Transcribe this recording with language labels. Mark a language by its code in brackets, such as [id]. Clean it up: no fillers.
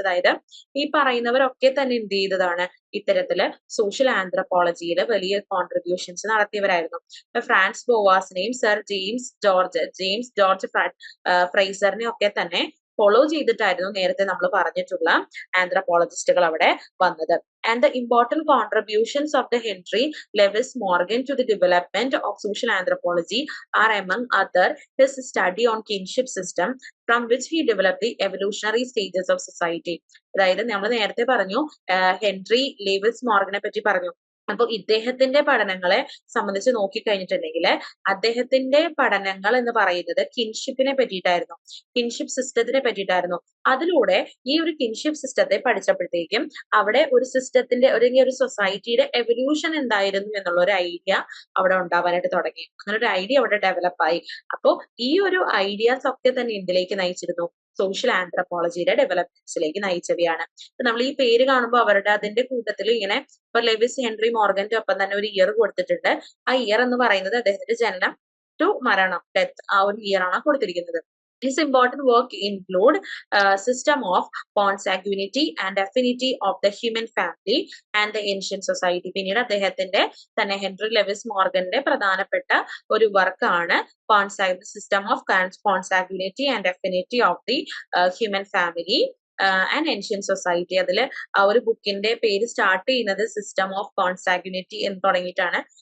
[ml] അതായത് ഈ പറയുന്നവരൊക്കെ തന്നെ എന്ത് ചെയ്തതാണ്, ഇത്തരത്തില് സോഷ്യൽ ആന്ത്രപ്പോളജിയിൽ വലിയ contributions നടത്തിയവരായിരുന്നു. France ബോവാസിനെയും sir James George ഫ്രൈസറിനെയും ഒക്കെ തന്നെ ഫോളോ ചെയ്തിട്ടായിരുന്നു നേരത്തെ നമ്മൾ പറഞ്ഞിട്ടുള്ള ആന്ത്രപ്പോളജിസ്റ്റുകൾ അവിടെ വന്നത്. [en] And the important contributions of the Henry Lewis Morgan to the development of social anthropology are among other his study on kinship system, from which he developed the evolutionary stages of society. [ml] അതായത് നമ്മൾ നേരത്തെ പറഞ്ഞു Henry Levi's മോർഗനെ പറ്റി പറഞ്ഞു. അപ്പൊ ഇദ്ദേഹത്തിന്റെ പഠനങ്ങളെ സംബന്ധിച്ച് നോക്കിക്കഴിഞ്ഞിട്ടുണ്ടെങ്കിൽ അദ്ദേഹത്തിന്റെ പഠനങ്ങൾ എന്ന് പറയുന്നത് കിൻഷിപ്പിനെ പറ്റിയിട്ടായിരുന്നു, കിൻഷിപ്പ് സിസ്റ്റത്തിനെ പറ്റിയിട്ടായിരുന്നു. അതിലൂടെ ഈ ഒരു കിൻഷിപ്പ് സിസ്റ്റത്തെ പഠിച്ചപ്പോഴത്തേക്കും അവിടെ ഒരു സിസ്റ്റത്തിന്റെ ഒരു സൊസൈറ്റിയുടെ എവല്യൂഷൻ എന്തായിരുന്നു എന്നുള്ള ഒരു ഐഡിയ അവിടെ ഉണ്ടാവാനായിട്ട് തുടങ്ങി. അങ്ങനെ ഒരു ഐഡിയ അവിടെ ഡെവലപ്പായി. അപ്പോ ഈ ഒരു ഐഡിയാസ് ഒക്കെ തന്നെ എന്തിലേക്ക് നയിച്ചിരുന്നു, സോഷ്യൽ ആന്ത്രപ്പോളജിയുടെ ഡെവലപ്മെന്റ്സിലേക്ക് നയിച്ചവയാണ്. നമ്മൾ ഈ പേര് കാണുമ്പോൾ അവരുടെ അതിന്റെ കൂട്ടത്തിൽ ഇങ്ങനെ ഇപ്പൊ ലെവിസ് ഹെൻറി മോർഗന്റെ ഒപ്പം തന്നെ ഒരു ഇയർ കൊടുത്തിട്ടുണ്ട്. ആ ഇയർ എന്ന് പറയുന്നത് അദ്ദേഹത്തിന്റെ ജനനം ടു മരണം, ഡെത്ത്, ആ ഒരു ഇയർ ആണ് കൊടുത്തിരിക്കുന്നത്. [en] His important work include system of consanguinity and affinity of the human family and the ancient society. [ml] പിന്നീട് അദ്ദേഹത്തിന്റെ തന്നെ ഹെൻറി ലെവിസ് മോർഗന്റെ പ്രധാനപ്പെട്ട ഒരു വർക്കാണ് system of consanguinity and affinity of the human family and ancient society. അതിൽ ആ ഒരു ബുക്കിന്റെ പേര് സ്റ്റാർട്ട് ചെയ്യുന്നത് സിസ്റ്റം ഓഫ് കോൺസാഗ്യുനിറ്റി എന്ന് തുടങ്ങിയിട്ടാണ്.